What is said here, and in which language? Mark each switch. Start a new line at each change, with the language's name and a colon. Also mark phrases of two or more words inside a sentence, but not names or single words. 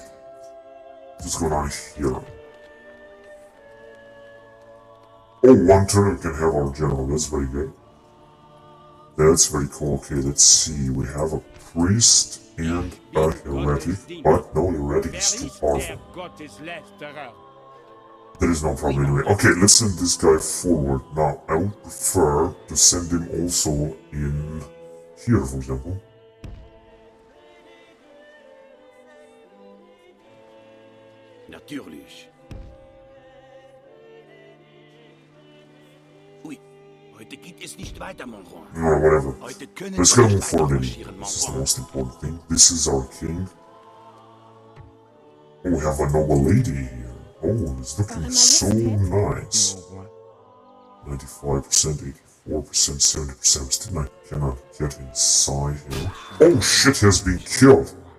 English: What's going on here? Oh, 1 turn we can have our general. That's very good. That's very cool. Okay, let's see. We have a priest and a heretic, but no, heretic
German: Wer
English: is too
German: ist
English: powerful.
German: der Gotteslästerer?
English: There is no problem anyway. Okay, let's send this guy forward. Now, I would prefer to send him also in here, for example.
German: Natürlich. Ui, heute geht es nicht weiter,
French: mon roi.
English: No, whatever.
German: Heute können
English: Let's
German: wir
English: go move
German: nicht
English: forward
German: weiter
English: anyway.
German: marschieren,
French: mon
English: This is the
French: roi.
English: most important thing. This is our king. Oh, we have a noble lady here. Oh, it's looking so nice. 95%, 84%, 70%. Still, I cannot get inside here. Oh shit, he has been killed.